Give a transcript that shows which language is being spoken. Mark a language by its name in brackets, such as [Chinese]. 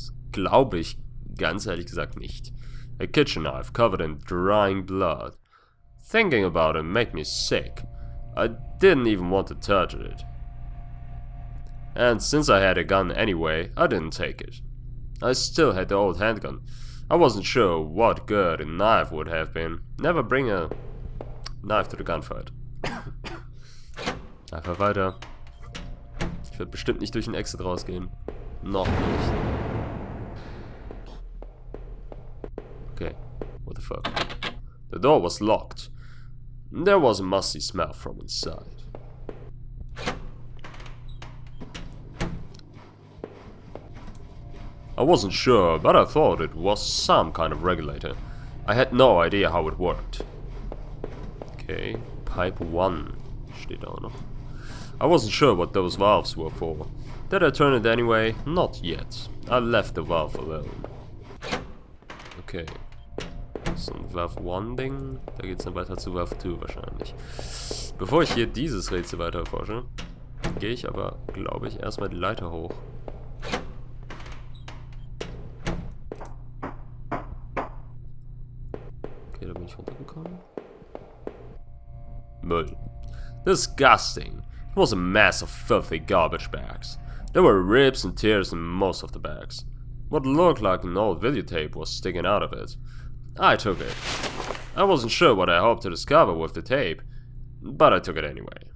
[German] Glaube ich ganz ehrlich gesagt nicht. [English] A kitchen knife covered in drying blood. Thinking about it made me sick. I didn't even want to touch it. And since I had a gun anyway, I didn't take it. I still had the old handgun. I wasn't sure what good a knife would have been. Never bring a knife to the gunfight. [German] Einfach weiter. Ich werde bestimmt nicht durch den Exit rausgehen. Noch nicht. [English] Okay, what the fuck? The door was locked. There was a musty smell from inside. I wasn't sure, but I thought it was some kind of regulator. I had no idea how it worked. [German] Okay, pipe 1 steht da auch noch. [English] I wasn't sure what those valves were for. Did I turn it anyway? Not yet. I left the valve alone. Okay. [German] So ein Valve 1 Ding. Da geht's dann weiter zu Valve 2 wahrscheinlich. Bevor ich hier dieses Rätsel weiter erforsche, gehe ich aber, glaube ich, erstmal die Leiter hoch. Okay, da bin ich runtergekommen. Müll. [English] Disgusting. It was a mass of filthy garbage bags. There were ribs and tears in most of the bags. What looked like an old videotape was sticking out of it. I took it. I wasn't sure what I hoped to discover with the tape, but I took it anyway.